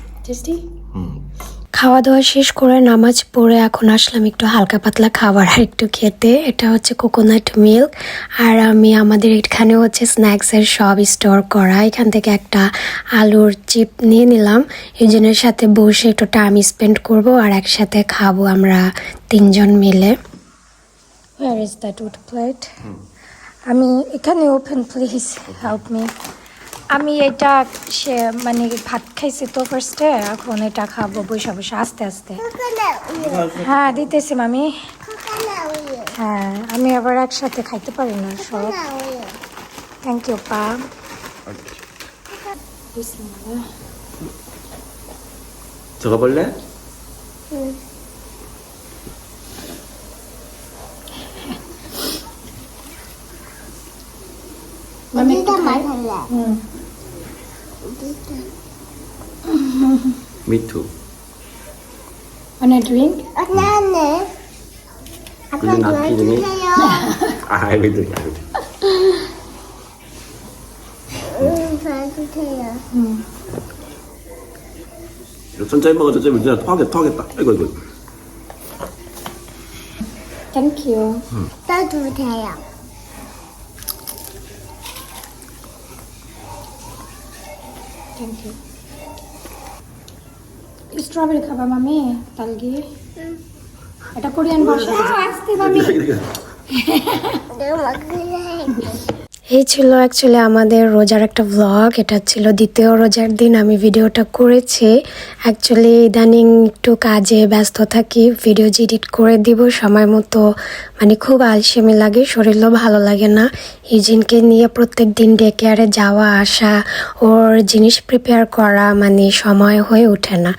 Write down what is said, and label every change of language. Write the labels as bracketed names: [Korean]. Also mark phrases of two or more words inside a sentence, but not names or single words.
[Bangla] টেস্টি খাওয়া দাওয়া শেষ করে নামাজ পড়ে এখন আসলাম একটু হালকা পাতলা খাবার আর একটু খেতে। এটা হচ্ছে [English] coconut milk, [Bangla] আর আমি আমাদের এখানে হচ্ছে স্ন্যাক্সের সব স্টোর করা। এখান থেকে একটা আলুর চিপ নিয়ে নিলাম, ইউজিনের সাথে বসে একটু [English] time spend [Bangla] করব আর একসাথে খাবো আমরা 3 জন মিলে। [English] Where is that wood plate? [Bangla] আমি এখানে [English] open please help me. [Bangla] আমি এটা মানে ভাত খাইছি তো ফার্স্টে, এখন এটা খাবো বসে বসে আস্তে আস্তে। হ্যাঁ দিতেছি মামি। হ্যাঁ আমি আবার একসাথে খাইতে পারি না সব। [English] Thank you পা। [Korean] 들어볼래? 어디다 말할래? [English] Me too. Wanna drink? [Korean] 나는 아빠 그냥 남기니? 도와주세요. 아, 알겠지, 알겠지. 도와주세요. 이거 천천히 먹어, 천천히 먹어. 토하겠다. 아이고, 아이고. [English] Thank you. [Korean] 떠주세요. [English] Thank you. [Bangla] স্ট্রবেরি খাবা মামি? তালগি এটা কোরিয়ান ভাষা। আসতে মামি। [Korean] 내가 먹을래. [Bangla] এই ছিল অ্যাকচুয়ালি আমাদের রোজার একটা ভ্লগ। এটা ছিল দ্বিতীয় রোজার দিন আমি ভিডিওটা করেছি। অ্যাকচুয়ালি ইদানিং একটু কাজে ব্যস্ত থাকি, [English] video edit [Bangla] করে দিব সময় মতো, মানে খুব আলসেমি লাগে, শরীরও ভালো লাগে না। ইউজিনকে নিয়ে প্রত্যেক দিন [English] day care [Bangla] যাওয়া আসা, ওর জিনিস প্রিপেয়ার করা, মানে সময় হয়ে ওঠে না।